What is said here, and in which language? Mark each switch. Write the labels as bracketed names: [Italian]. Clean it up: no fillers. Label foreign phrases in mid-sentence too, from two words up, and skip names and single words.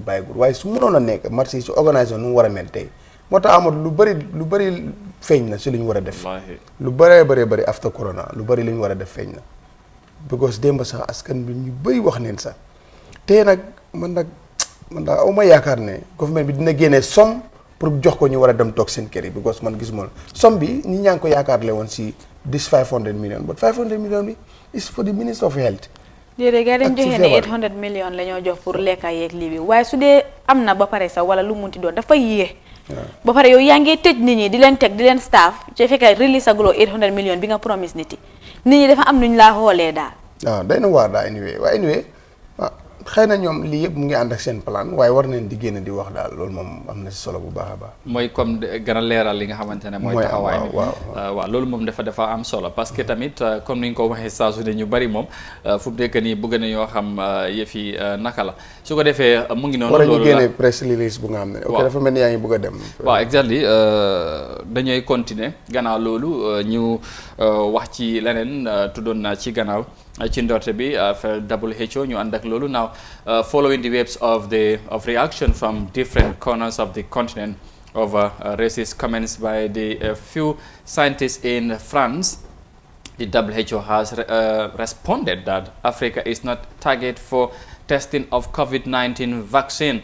[Wolof] by groupe waaye su mënoon a nekk marché yi su organisation nu mu war a mel tey moo tax amul lu bëri feeñ na si lu ñu war a def lu bëri after corona lu bëri li ñu war a def feeñ na because démb sax askan bi ñu bëri wax neen sax te nag man daal aw ma yaakaar ne gouvernement bi dina génnee [French] somme pour [Wolof] jox ko ñu war a dem toog seen kër yi because man gisuma la somme bi ñi ñaa ngi ko yaakaar le woon si [English] this 500 million but 500 million [Wolof] bi [English] is for the Minister of Health. [Wolof] déedéet gars dañ joxe ne 800 million la ñoo jox pour lekka yeeg lii bi waaye su dee am na ba pare sax wala lu munti doon dafa yéex ba pare yow yaa ngi tëj nit ñi di leen teg di leen staff ci fekkee release aguloo 800 million bi nga promise nit ñi dafa am nuñ laa xoolee daal waaw day na waar daal anyway xëy na ñoom lii yëpp mu ngi ànd ak seen plan waaye war nañ di génn di wax daal loolu moom am na si solo bu baax a baax mooy comme gën a leeral li nga xamante ne mooy taxawaay bi waaw loolu moom dafa am solo [French] parce que [Wolof] tamit comme ni nga ko waxee saa su ne ñu bari moom fu mu nekk nii bëgg nañoo xam yëf yi naka la su ko defee mu ngi noonu war ñu génne [English] press release [Wolof] bu nga xam ne ok dafa mel ni yaa ngi bëgg a dem waaw exactly dañuy continuer gannaaw loolu ñu wax ci leneen tuddoon naa ci gannaaw ci ndorte bi WHO ñu ànd ak loolu [English] now following the waves of reaction from different corners of the continent over racist comments by the few scientists in France, the WHO has responded that Africa is not target for testing of COVID-19 vaccine.